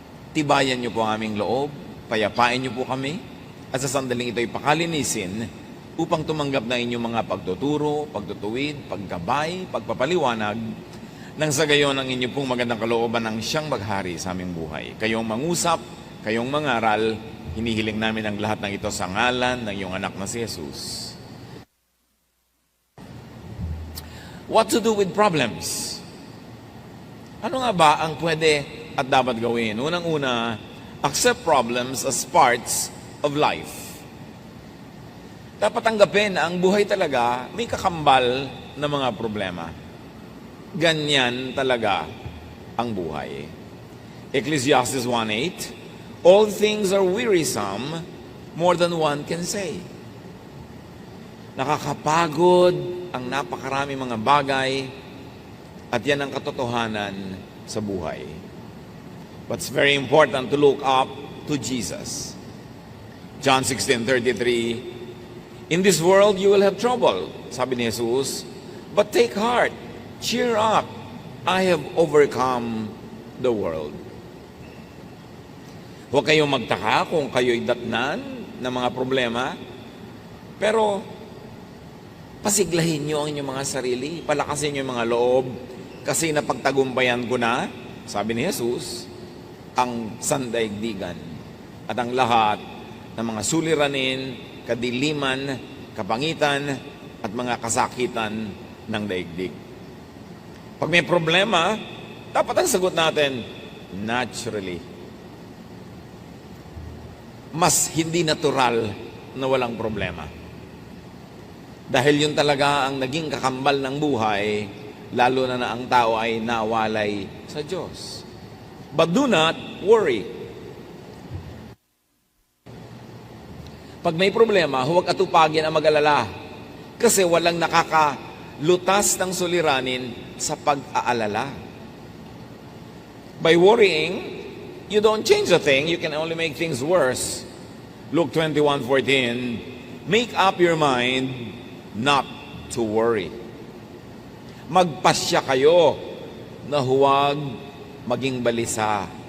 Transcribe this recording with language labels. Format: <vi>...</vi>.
<tl>Tibayan niyo po ang aming loob, payapain niyo po kami, at sa sandaling ito'y pakalinisin upang tumanggap na inyong mga pagtuturo, pagtutuwid, paggabay, pagpapaliwanag, nang sa gayon ang inyong pong magandang kalooban ng siyang maghari sa aming buhay. Kayong mangusap, kayong mangaral, hinihiling namin ang lahat ng ito sa ngalan ng iyong anak na si Jesus.</tl> <en>What to do with problems?</en> <tl>Ano nga ba ang pwede at dapat gawin? Unang-una,</tl> <en>accept problems as parts of life.</en> <tl>Dapat tanggapin na ang buhay talaga may kakambal na mga problema. Ganyan talaga ang buhay.</tl> <en>Ecclesiastes 1:8, all things are wearisome, more than one can say.</en> <tl>Nakakapagod ang napakarami mga bagay, at yan ang katotohanan sa buhay.</tl> <en>But it's very important to look up to Jesus. John 16:33, in this world you will have trouble,</en> <tl>sabi ni Jesus,</tl> <en>but take heart, cheer up, I have overcome the world.</en> <tl>Huwag kayong magtaka kung kayo'y datnan ng mga problema, pero pasiglahin nyo ang inyong mga sarili, palakasin nyo yung mga loob, kasi napagtagumpayan ko na, sabi ni Jesus, ang sandaigdigan at ang lahat ng mga suliranin, kadiliman, kapangitan, at mga kasakitan ng daigdig. Pag may problema, dapat ang sagot natin, naturally. Mas hindi natural na walang problema. Dahil yun talaga ang naging kakambal ng buhay, lalo na ang tao ay nawalay sa Diyos.</tl> <en>But do not worry.</en> <tl>Pag may problema, huwag atupagin ang mag-alala. Kasi walang nakakalutas ng suliranin sa pag-aalala.</tl> <en>By worrying, you don't change a thing, you can only make things worse. Luke 21:14, make up your mind not to worry.</en> <tl>Magpasya kayo na huwag maging balisa.</tl>